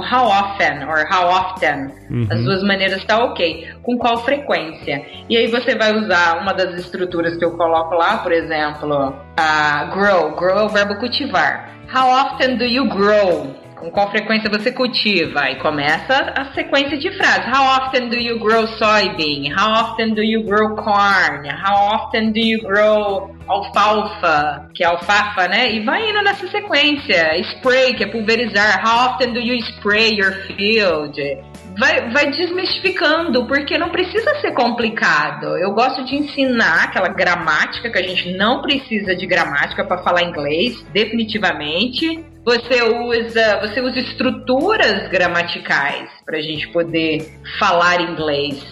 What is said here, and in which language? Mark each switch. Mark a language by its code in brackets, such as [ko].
[en] How often, or how often. [pt] As duas maneiras tá ok. Com qual frequência. E aí você vai usar uma das estruturas que eu coloco lá, por exemplo, grow. Grow é o verbo cultivar. [en] How often do you grow? [pt] Com qual frequência você cultiva? E começa a sequência de frases. [en] How often do you grow soybean? How often do you grow corn? How often do you grow alfalfa? [pt] Que é alfafa, né? E vai indo nessa sequência. Spray, que é pulverizar. [en] How often do you spray your field? [pt] Vai desmistificando, porque não precisa ser complicado. Eu gosto de ensinar aquela gramática, que a gente não precisa de gramática para falar inglês, definitivamente. Você usa estruturas gramaticais pra gente poder falar inglês.